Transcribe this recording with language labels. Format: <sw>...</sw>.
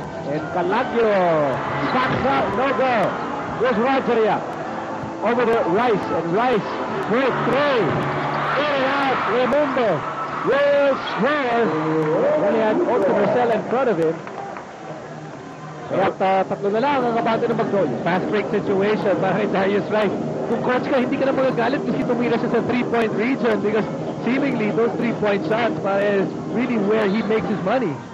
<en>And Calagio backs out, no go. Here's Rogeria over to Rice, and Rice break three. In and out, Raimundo will score. When he had Olsen Marcel in front of him.</en> <tl>Kaya tatlo na lang ang kabante ng Magnolia. Fast break situation para kay Darius Rice. Kung coach ka, hindi ka na magagalit kasi tumira siya sa 3-point region because seemingly those 3-point shots is really where he makes his money.</tl>